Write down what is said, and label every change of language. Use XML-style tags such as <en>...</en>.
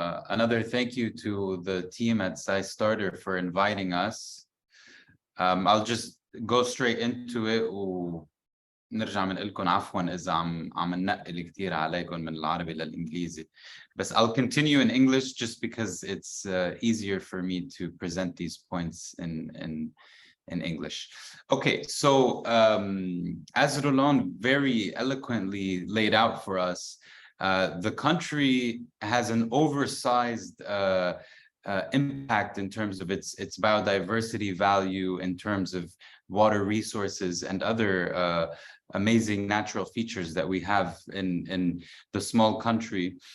<en>Another thank you to the team at SciStarter for inviting us. I'll just go straight into it</en> <ar>ونرجع بنقول لكم عفوا إذا عم ننقل كتير عليكم من العربي للإنجليزي.</ar> <en>But I'll continue in English just because it's easier for me to present these points in English. Okay, so as Roland very eloquently laid out for us, the country has an oversized impact in terms of its biodiversity value, in terms of water resources and other amazing natural features that we have in the small country.</en>